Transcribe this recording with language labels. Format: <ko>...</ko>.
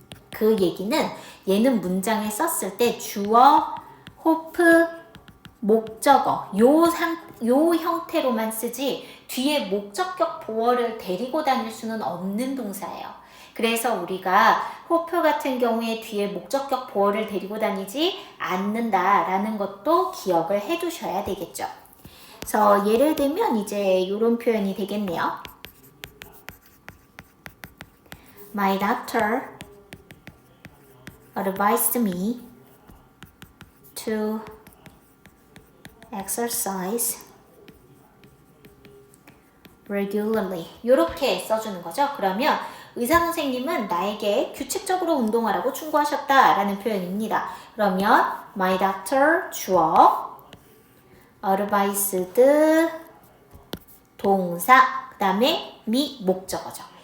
<ko>그 얘기는 얘는 문장에 썼을 때 주어, hope, 목적어 요 형태로만 쓰지 뒤에 목적격 보어를 데리고 다닐 수는 없는 동사예요. 그래서 우리가 hope 같은 경우에 뒤에 목적격 보어를 데리고 다니지 않는다라는 것도 기억을 해 두셔야 되겠죠. 그래서 예를 들면 이제 이런 표현이 되겠네요.</ko> <en>My doctor advised me to exercise regularly.</en> <ko>이렇게 써주는 거죠. 그러면 의사 선생님은 나에게 규칙적으로 운동하라고 충고하셨다라는 표현입니다. 그러면 my doctor 주어, advised 동사, 그 다음에 me 목적어죠.</ko>